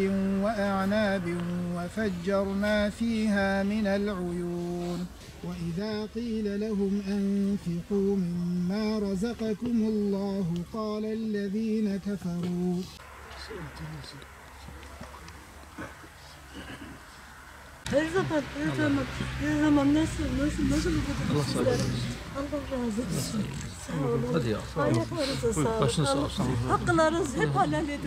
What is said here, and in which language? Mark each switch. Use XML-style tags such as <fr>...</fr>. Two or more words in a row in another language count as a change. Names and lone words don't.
<ar>وأعناب وفجرنا فيها من العيون وإذا قيل لهم أنفقوا مما رزقكم الله قال الذين كفروا</ar> <tr>Her zaman nasıl bu kadar Allah razı olsun. Sağ olun. Hadi ya. Sağ olun. Ayaklarınıza sağ olun. Başınız sağ olsun. Hakkılarınızı hep helal edin.</tr>